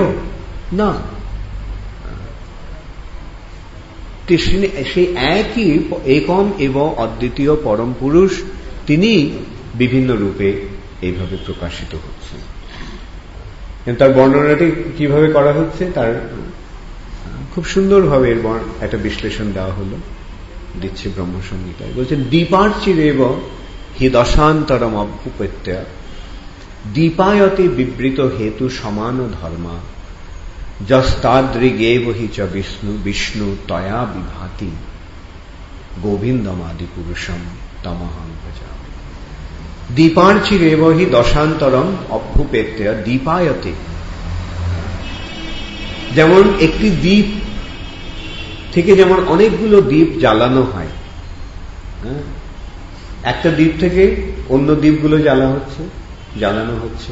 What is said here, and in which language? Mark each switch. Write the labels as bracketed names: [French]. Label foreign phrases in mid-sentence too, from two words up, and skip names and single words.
[Bangla] না, সেই একই একম এবং অদ্বিতীয় পরম পুরুষ, তিনি বিভিন্ন রূপে এইভাবে প্রকাশিত হচ্ছেন। তার বর্ণনাটি কিভাবে করা হচ্ছে তার খুব সুন্দরভাবে এর একটা বিশ্লেষণ দেওয়া হলো, দিচ্ছে ব্রহ্মসংহিতায়। [Sanskrit] বলছেন দীপার্চিরেব হি দশান্তরম অভ্যুপেত্যা দীপায়তে বিবৃত হেতু সমান ধর্মা যস্তাদৃগেব হি চ বিষ্ণু তয়া বিভাতি গোবিন্দমাদি পুরুষম তমহং ভজামি। দীপার্চিরেব হি দশান্তরম অভ্যুপেত্যা দীপায়তে, [Bangla] যেমন একটি দ্বীপ থেকে যেমন অনেকগুলো দ্বীপ জ্বালানো হয়, একটা দ্বীপ থেকে অন্য দ্বীপগুলো জ্বালানো হচ্ছে।